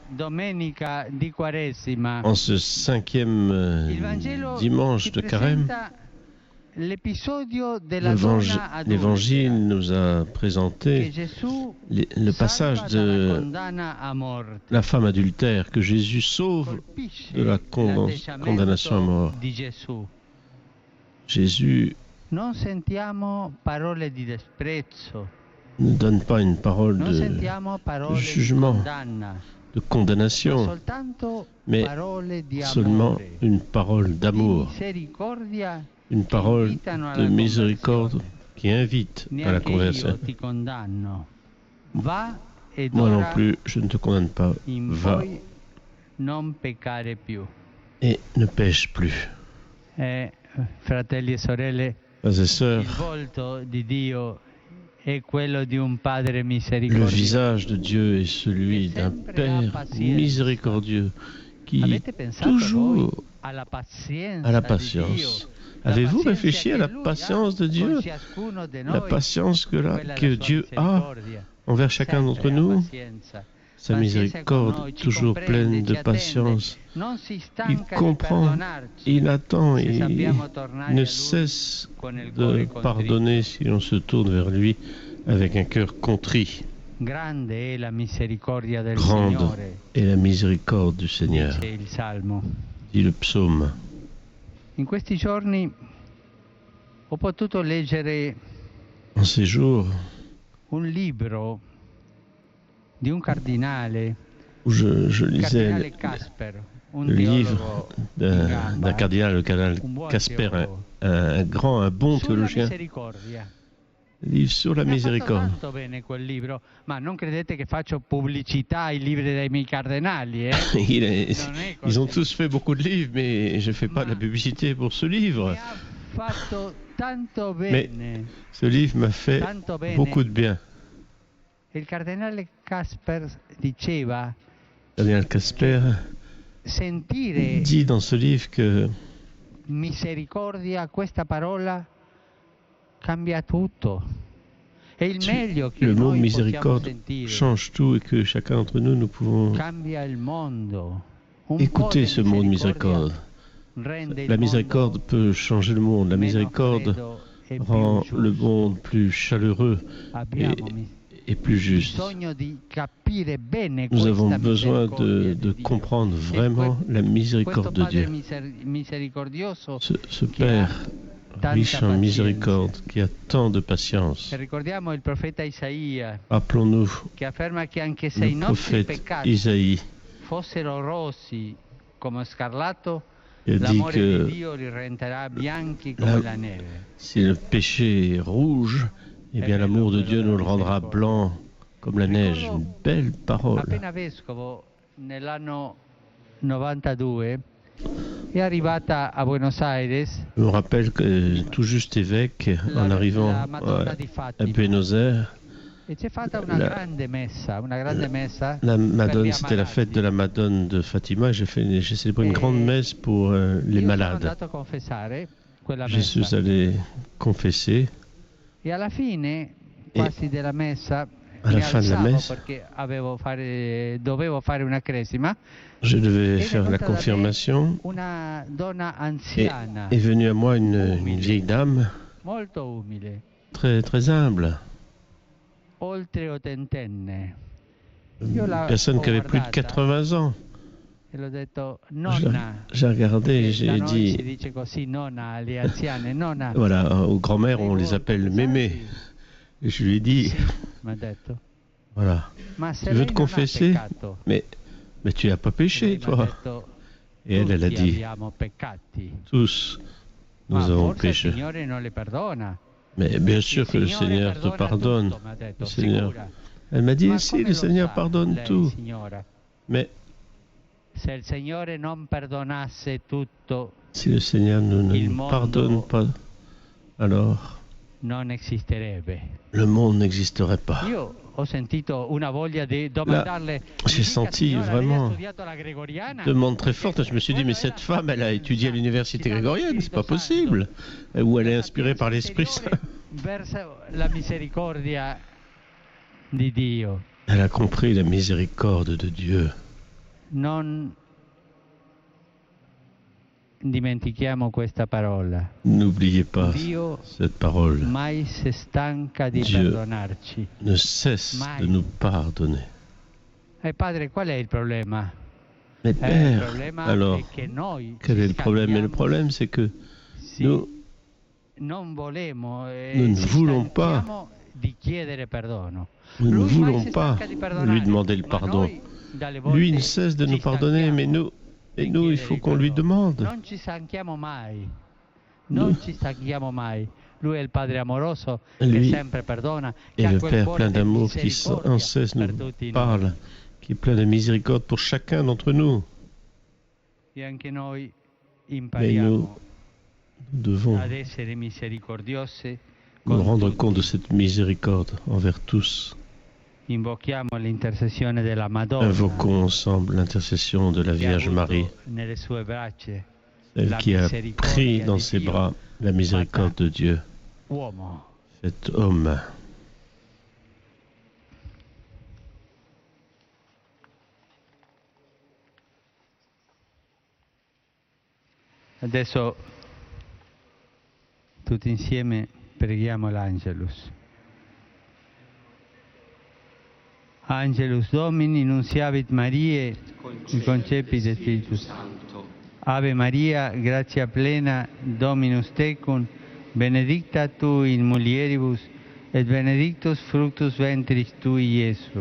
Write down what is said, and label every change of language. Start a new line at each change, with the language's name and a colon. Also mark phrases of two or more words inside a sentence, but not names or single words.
French: En ce 5e dimanche de Carême, l'Évangile nous a présenté le passage de la femme adultère que Jésus sauve de la condamnation à mort. Jésus ne donne pas une parole
Italian: Non
French: de
Italian: sentiamo parole di
French: jugement,
Italian: condanna,
French: de
Italian: ma
French: condamnation,
Italian: soltanto
French: mais
Italian: parole di
French: seulement
Italian: amore,
French: une parole
Italian: di
French: d'amour,
Italian: misericordia
French: une
Italian: che
French: parole
Italian: invitano
French: de
Italian: alla
French: miséricorde
Italian: conversione.
French: qui invite à la
Italian: Neanche io
French: conversion.
Italian: ti condanno. Va ed
French: Moi non
Italian: ora
French: plus, je ne te condamne pas.
Italian: in
French: Va
Italian: poi non peccare più.
French: et ne pêche plus.
Italian: Fratelli e sorelle,
French: Frères et
Italian: il
French: sœurs,
Italian: volto di Dio è quello di un Padre
French: le
Italian: misericordioso.
French: visage de Dieu est celui d'un Père miséricordieux qui
Italian: Avete pensato
French: toujours
Italian: voi alla pazienza
French: a la
Italian: di
French: patience.
Italian: Dio?
French: La Avez-vous
Italian: pazienza
French: réfléchi à
Italian: che
French: la
Italian: Lui
French: patience de
Italian: ha
French: Dieu?
Italian: con ciascuno di
French: La
Italian: noi?
French: patience
Italian: Quella è
French: que
Italian: la sua
French: Dieu a
Italian: misericordia.
French: envers chacun d'entre
Italian: Sempre ha
French: nous,
Italian: pazienza.
French: sa
Italian: Pazienza con
French: miséricorde
Italian: noi, ci
French: toujours
Italian: comprende,
French: pleine
Italian: ci
French: de
Italian: attende,
French: patience.
Italian: non si
French: Il
Italian: stanca di
French: comprend,
Italian: perdonarci.
French: il attend,
Italian: Se
French: il
Italian: sappiamo tornare a
French: ne
Italian: Lui
French: cesse
Italian: con il
French: de
Italian: cuore contrito.
French: pardonner si on se tourne vers lui avec un cœur contrit.
Italian: Grande è la misericordia del
French: Grande
Italian: Signore,
French: est la miséricorde du Seigneur,
Italian: dice il Salmo.
French: dit le psaume.
Italian: In questi giorni ho potuto leggere
French: En ces jours
Italian: un libro di un cardinale,
French: où je
Italian: il
French: lisais
Italian: cardinale Casper, un
French: le livre
Italian: teologo
French: d'un
Italian: in gamba,
French: cardinal, le cardinal
Italian: un buon
French: Casper,
Italian: teologo,
French: un bon
Italian: sulla
French: théologien,
Italian: misericordia.
French: livre sur la
Italian: Mi ha fatto
French: miséricorde.
Italian: tanto bene quel libro, ma non credete che faccio pubblicità ai libri dei miei cardinali,
French: Il est-
Italian: Non è
French: Ils ont
Italian: così.
French: tous fait beaucoup de livres, mais je ne fais pas de la publicité pour ce livre.
Italian: Mi ha fatto tanto
French: Mais
Italian: bene.
French: ce livre m'a fait
Italian: Tanto bene.
French: beaucoup de bien.
Italian: Il cardinale Casper diceva
French: Daniel Casper
Italian: sentire
French: dit dans ce livre que
Italian: misericordia, questa parola cambia tutto. È il meglio che
French: le mot
Italian: noi possiamo
French: miséricorde
Italian: sentire.
French: change tout et que chacun d'entre nous, nous pouvons
Italian: Cambia il mondo. Un
French: écouter
Italian: po'
French: ce
Italian: di
French: mot de
Italian: misericordia
French: miséricorde.
Italian: rende il
French: La miséricorde
Italian: mondo
French: peut changer le monde. La
Italian: meno
French: miséricorde
Italian: freddo e più
French: rend
Italian: giusto.
French: le monde plus chaleureux
Italian: Abbiamo
French: et plus juste.
Italian: bisogno di capire bene
French: Nous
Italian: questa
French: avons besoin
Italian: misericordia
French: de
Italian: di Dio.
French: comprendre
Italian: E
French: vraiment la
Italian: questo
French: miséricorde de
Italian: Padre
French: Dieu.
Italian: misericordioso
French: Ce
Italian: che ha
French: Père
Italian: tanta
French: riche en
Italian: pazienza.
French: miséricorde, qui a tant de patience.
Italian: E ricordiamo il profeta Isaia
French: Rappelons-nous
Italian: che afferma che anche se i
French: le
Italian: nostri
French: prophète
Italian: peccati
French: Isaïe
Italian: fossero rossi come scarlatto,
French: qui a dit
Italian: l'amore
French: que
Italian: di Dio li renderà bianchi come la neve.
French: si le péché est rouge, eh bien l'amour de Dieu nous le rendra blanc comme la neige. Une belle parole.
Italian: Appena vescovo nell'anno 92 è arrivata a Buenos Aires
French: Je me rappelle que tout juste évêque, en arrivant
Italian: la Madonna di
French: à
Italian: Fatima
French: Buenos Aires,
Italian: e c'è fatta una
French: la-
Italian: grande messa
French: la
Italian: per
French: Madone,
Italian: gli
French: c'était la
Italian: ammalati.
French: fête de la Madone de Fatima. J'ai célébré une grande messe pour les
Italian: Io sono
French: malades.
Italian: andato a confessare quella
French: Je
Italian: messa
French: suis allé confesser.
Italian: e alla fine quasi della messa alla mi
French: fin de la
Italian: alzavo
French: messe,
Italian: perché dovevo fare una cresima.
French: je devais
Italian: È
French: faire la
Italian: venuta da me
French: confirmation.
Italian: una donna
French: Et
Italian: anziana,
French: est venue à moi une vieille dame
Italian: molto umile,
French: très, très humble.
Italian: oltre ottantenne.
French: Une
Italian: Io la
French: personne
Italian: ho
French: qui avait plus de
Italian: guardata
French: 80 ans.
Italian: e l'ho detto,
French: Je
Italian: nonna.
French: J'ai regardé et
Italian: Da
French: j'ai
Italian: noi si
French: dit,
Italian: dice così, nonna alle anziane, nonna.
French: voilà, aux grands-mères, on les
Italian: Sei
French: appelle
Italian: molto
French: mémé.
Italian: pesanti.
French: Et je lui ai dit,
Italian: Sì, mi ha detto.
French: voilà,
Italian: Ma se
French: tu veux
Italian: lei
French: te
Italian: non ha
French: confesser
Italian: peccato.
French: mais tu n'as pas
Italian: Lei
French: péché,
Italian: mi ha
French: toi.
Italian: detto,
French: Et elle a
Italian: tutti
French: dit,
Italian: abbiamo peccati.
French: tous, nous
Italian: Ma
French: avons
Italian: forse il
French: péché.
Italian: Signore non le perdona.
French: Mais bien sûr que le
Italian: Signore
French: Seigneur te
Italian: perdona
French: pardonne.
Italian: tutto, mi ha detto,
French: Le Seigneur.
Italian: sicura.
French: Elle m'a dit,
Italian: Ma
French: si,
Italian: come
French: le
Italian: lo
French: Seigneur
Italian: sa
French: pardonne
Italian: lei,
French: tout.
Italian: signora?
French: Mais
Italian: Se il Signore non perdonasse tutto,
French: si le Seigneur ne
Italian: Il
French: nous
Italian: mondo-
French: pardonne pas, alors
Italian: non esisterebbe.
French: le monde n'existerait pas.
Italian: Io ho sentito una voglia di domandarle.
French: j'ai
Italian: "Mi dica,
French: senti
Italian: signora,
French: vraiment
Italian: lei ha studiato la gregoriana?"
French: Demande très forte. Je me suis dit, mais cette femme, elle a étudié à l'université grégorienne, c'est pas possible. Ou elle est inspirée par l'Esprit Saint.
Italian: Verso la misericordia di Dio.
French: Elle a compris la miséricorde de Dieu.
Italian: Non dimentichiamo questa parola.
French: N'oubliez pas
Italian: Dio
French: cette parole.
Italian: mai si stanca di
French: Dieu
Italian: perdonarci.
French: Ne cesse
Italian: Mai.
French: de nous pardonner.
Italian: E padre, qual è il problema?
French: Mais
Italian: Il
French: Père,
Italian: problema
French: alors,
Italian: è che noi
French: quel est
Italian: ci
French: le problème? Et le
Italian: scambiamo-
French: problème, c'est que
Italian: sì,
French: nous,
Italian: non volemo,
French: nous ne
Italian: ci
French: voulons pas
Italian: stanchiamo di chiedere perdono.
French: Nous ne
Italian: Lui mai
French: voulons
Italian: si
French: pas
Italian: stanca di perdonare,
French: lui demander le
Italian: ma
French: pardon.
Italian: noi dalle volte
French: Lui ne cesse de nous
Italian: ci
French: pardonner, mais
Italian: stanchiamo
French: nous,
Italian: di
French: il faut
Italian: chiedere
French: qu'on lui
Italian: perdono.
French: demande.
Italian: Non ci stanchiamo mai.
French: Nous-
Italian: Non ci stanchiamo mai. Lui è il Padre amoroso che
French: Lui
Italian: sempre perdona, che
French: Et
Italian: ha
French: le
Italian: quel
French: Père
Italian: cuore
French: plein
Italian: di
French: d'amour qui
Italian: misericordia
French: sans cesse
Italian: per
French: nous
Italian: tutti noi.
French: parle, qui est plein de miséricorde pour chacun d'entre nous.
Italian: E anche noi
French: Mais
Italian: impariamo
French: nous devons
Italian: ad essere misericordiosi
French: nous
Italian: con
French: rendre
Italian: tutti.
French: compte de cette miséricorde envers tous.
Italian: Invochiamo l'intercessione della Madonna,
French: Invoquons ensemble l'intercession de la
Italian: che ha
French: Vierge
Italian: avuto
French: Marie,
Italian: nelle sue braccia
French: celle
Italian: la
French: qui a
Italian: misericordia
French: pris
Italian: di
French: dans ses
Italian: Dio,
French: bras la miséricorde de Dieu,
Italian: uomo.
French: fait homme.
Italian: Adesso tutti insieme preghiamo l'Angelus.
Latin: Angelus Domini, nunciavit Mariae, concepit de Spiritus Sancto. Ave Maria, gratia plena, Dominus tecum, benedicta tu in mulieribus, et benedictus fructus ventris tui, Iesus.